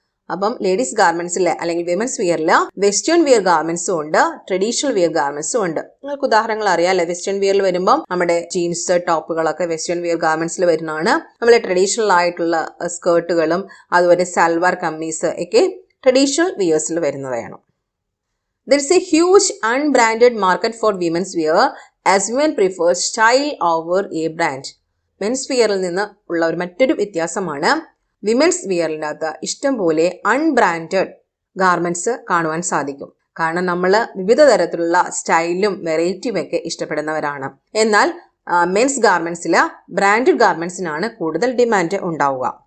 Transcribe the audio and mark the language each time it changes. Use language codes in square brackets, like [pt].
[ml] അപ്പം ലേഡീസ് ഗാർമെന്റ്സിൽ അല്ലെങ്കിൽ women's വിയറിൽ western wear ഗാർമെന്റ്സും ഉണ്ട്, ട്രഡീഷണൽ വിയർ ഗാർമെന്റ്സും ഉണ്ട്. നിങ്ങൾക്ക് ഉദാഹരണങ്ങൾ അറിയാമല്ലേ. വെസ്റ്റേൺ വിയറിൽ വരുമ്പോൾ നമ്മുടെ ജീൻസ്, ടോപ്പുകളൊക്കെ വെസ്റ്റേൺ വിയർ ഗാർമെന്റ്സിൽ വരുന്നതാണ്. നമ്മളെ ട്രഡീഷണൽ ആയിട്ടുള്ള സ്കേർട്ടുകളും അതുപോലെ സൽവാർ കമ്മീസ് ഒക്കെ ട്രഡീഷണൽ വിയേഴ്സിൽ വരുന്നതാണ്. [en] There is a huge unbranded market for women's wear as women prefer style over a brand. [ml] Men's വിയറിൽ നിന്ന് ഉള്ള ഒരു മറ്റൊരു വ്യത്യാസമാണ് വിമൻസ് വിയറിൻ്റെ അകത്ത് ഇഷ്ടംപോലെ അൺബ്രാൻഡഡ് ഗാർമെന്റ്സ് കാണുവാൻ സാധിക്കും. കാരണം നമ്മൾ വിവിധ തരത്തിലുള്ള സ്റ്റൈലും വെറൈറ്റിയും ഒക്കെ ഇഷ്ടപ്പെടുന്നവരാണ്. എന്നാൽ മെൻസ് ഗാർമെന്റ്സിൽ ബ്രാൻഡഡ് ഗാർമെന്റ്സിനാണ് കൂടുതൽ ഡിമാൻഡ് ഉണ്ടാവുക.